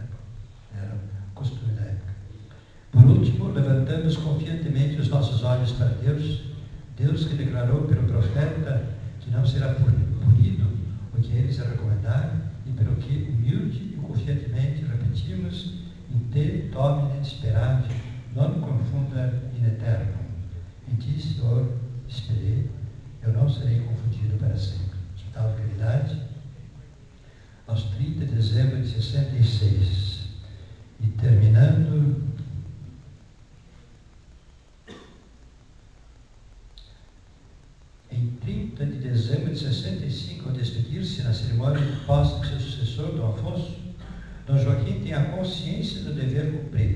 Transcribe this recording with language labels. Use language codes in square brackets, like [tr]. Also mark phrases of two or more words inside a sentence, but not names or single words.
[pt] Era o costume da época. Por último, levantamos confiantemente os nossos olhos para Deus, Deus que declarou pelo profeta que não será punido o que eles a recomendar, e pelo que humilde e confiantemente repetimos [la] in te domine speravi, non confunda in eterno. [pt] Em ti, Senhor, esperei, eu não serei confundido para sempre. Hospital de Caridade, aos 30 de dezembro de 66. E terminando, em 30 de dezembro de 65, ao despedir-se na cerimônia de posse de seu sucessor, Dom Afonso, Dom Joaquim tem a consciência do dever cumprido.